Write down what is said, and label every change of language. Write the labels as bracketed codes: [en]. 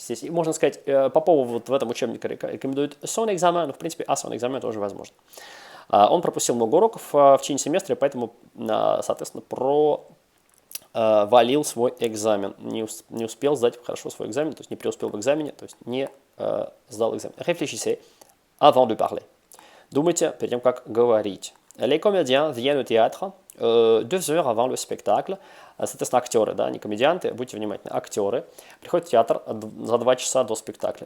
[ru] Здесь можно сказать, по поводу вот в этом учебнике рекомендуют son examen, но в принципе à son examen тоже возможно. Он пропустил много уроков в течение семестра, поэтому, соответственно, валил свой экзамен, не успел сдать хорошо свой экзамен, то есть не преуспел в экзамене, то есть не сдал экзамен. [fr] Réfléchissez avant de parler. [ru] Думайте перед тем, как говорить. [fr] Les comédiens viennent au théâtre 2 heures avant le spectacle. [ru] Соответственно, актеры, да, не комедианты, будьте внимательны, актеры приходят в театр за 2 часа до спектакля.